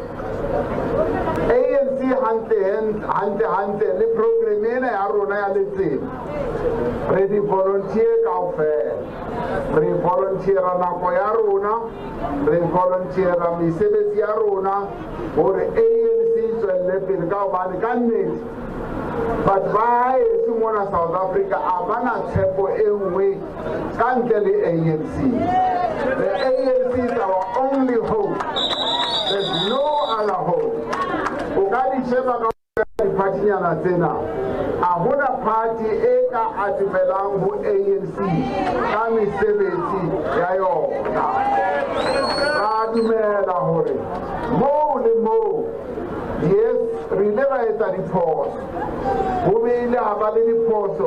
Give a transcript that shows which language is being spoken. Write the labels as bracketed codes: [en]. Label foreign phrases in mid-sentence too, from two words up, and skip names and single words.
[st] ANC hantle le program ena ya rona ya letsema re di-volunteer kaofela re volunteera nako ya rona re volunteera mesebetsi ya rona hore ANC e tswelle pele ka hobane ka nnete batho ba heso mona South Africa a bana tshepo e nngwe ka ntle le ANC. [en] The ANC is our only hope. There's no other hope. [st] O ka di sheba ka diphathinyana tsena a hona party e ka atumelang ho ANC ka mesebetsi ya yona ra dumela hore moo le moo yes re ile ba etsa diphoso ho bile ha ba le diphoso